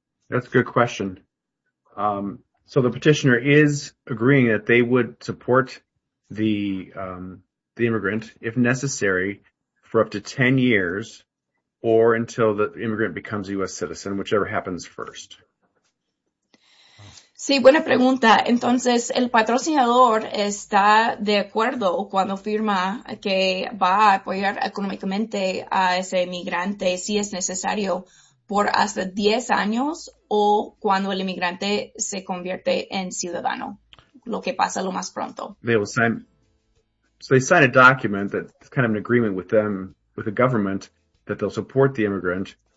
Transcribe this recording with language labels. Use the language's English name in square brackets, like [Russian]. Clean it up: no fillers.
[English] That's a good question. So the petitioner is agreeing that they would support the immigrant if necessary for up to 10 years or until the immigrant becomes a U.S. citizen, whichever happens first. [Spanish] Sí, buena pregunta. Entonces, el patrocinador está de acuerdo cuando firma que va a apoyar económicamente a ese inmigrante si es necesario por hasta 10 años o cuando el inmigrante se convierte en ciudadano, lo que pasa lo más pronto. [English] They will sign, so they sign a document that's kind of an agreement with them, with the government, that they'll support the immigrant.